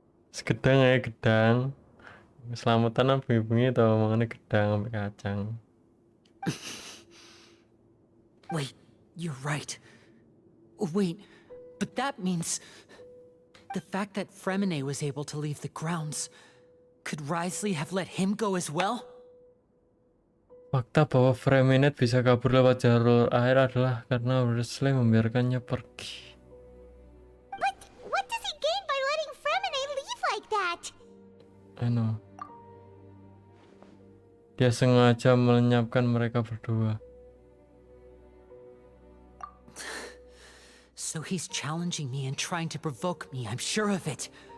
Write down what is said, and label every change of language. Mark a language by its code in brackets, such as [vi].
[jv] Segedang ya gedang. Selamatan bengi-bengi tau mangannya gedang sampai kacang. [en] Wait, you're right. Wait, but that means the fact that Fremine was able to leave the grounds, could Wriothesley have let him go as well? [id] Fakta bahwa Fremine bisa kabur lewat jalur air adalah karena Wriothesley membiarkannya pergi. [en] But what does he gain by letting Fremine leave like that? I know. [id] Dia sengaja melenyapkan mereka berdua. [en] So he's challenging me and trying to provoke me, I'm sure of it.